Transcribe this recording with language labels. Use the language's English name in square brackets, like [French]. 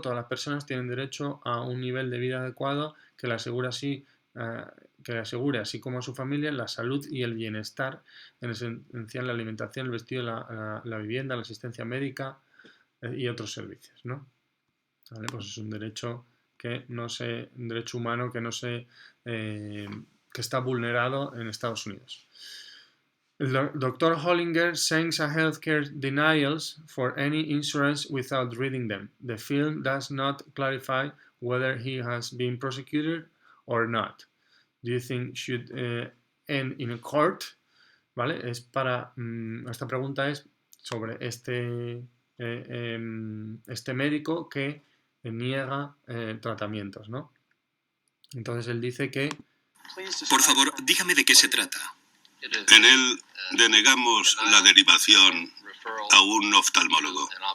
[Spanish] Todas las personas tienen derecho a un nivel de vida adecuado que le asegure, así como a su familia, la salud y el bienestar, en esencial la alimentación, el vestido, la vivienda, la asistencia médica y otros servicios, ¿no? ¿Vale? Pues es un derecho un derecho humano que está vulnerado en Estados Unidos. [English] Dr. Hollinger sends a healthcare denials for any insurance without reading them. The film does not clarify whether he has been prosecuted or not. Do you think should end in a court? [Spanish] ¿Vale? Esta pregunta es sobre este médico que niega tratamientos, ¿no? Entonces él dice que... Por favor, dígame de qué se trata. En él denegamos la derivación a un oftalmólogo.